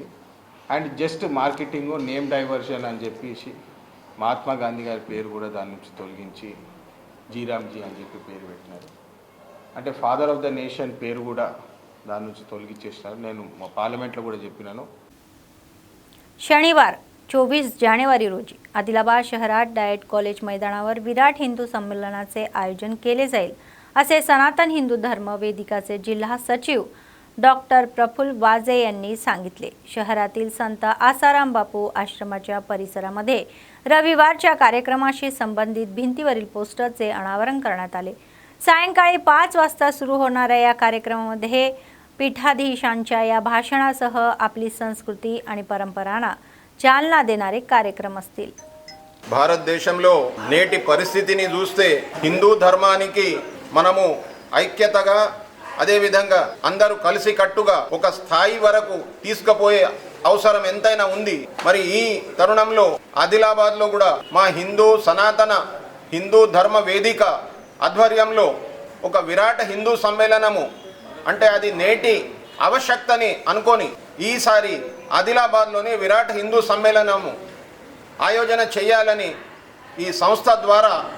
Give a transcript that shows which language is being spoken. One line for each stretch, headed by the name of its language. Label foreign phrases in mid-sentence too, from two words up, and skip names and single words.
English: and just marketing, name diversion
Telugu: అని చెప్పేసి మహాత్మా గాంధీ గారి పేరు కూడా దాని నుంచి తొలగించి జీరామ్జీ అని చెప్పి పేరు పెట్టినారు। అంటే
English: Father of the Nation
Telugu: పేరు కూడా దాని నుంచి తొలగించేసినారు। నేను మా పార్లమెంట్లో కూడా చెప్పినాను।
Marathi: शनिवार 24 जानेवारी रोजी आदिलाबाद शहरात डायट कॉलेज मैदानावर विराट हिंदू संमेलनाचे आयोजन केले जाईल असे सनातन हिंदू धर्म वेदिकाचे जिल्हा सचिव डॉक्टर प्रफुल्ल वाजे यांनी सांगितले। शहरातील संत आसाराम बापू आश्रमाच्या परिसरामध्ये रविवारच्या कार्यक्रमाशी संबंधित भिंतीवरील पोस्टरचे अनावरण करण्यात आले। सायंकाळी 5 वाजता सुरू होणाऱ्या या कार्यक्रमामध्ये पीठाधीशांच्या या भाषणासह आपली संस्कृती आणि परंपरांना चालना देणारे कार्यक्रम असतील।
Telugu: భారతదేశంలో నేటి పరిస్థితిని చూస్తే హిందూ ధర్మానికి మనము ఐక్యతగా అదే విధంగా అందరూ కలిసి కట్టుగా ఒక స్థాయి వరకు తీసుకుపోయే అవసరం ఎంతైనా ఉంది। మరి ఈ తరుణంలో ఆదిలాబాద్లో కూడా మా సనాతన హిందూ ధర్మ వేదిక ఆధ్వర్యంలో ఒక విరాట హిందూ సమ్మేళనము అంటే అది నేటి ఆవశ్యకతని అనుకొని ఈసారి ఆదిలాబాద్లోని విరాట్ హిందూ సమ్మేళనము ఆయోజన చేయాలని ఈ సంస్థ ద్వారా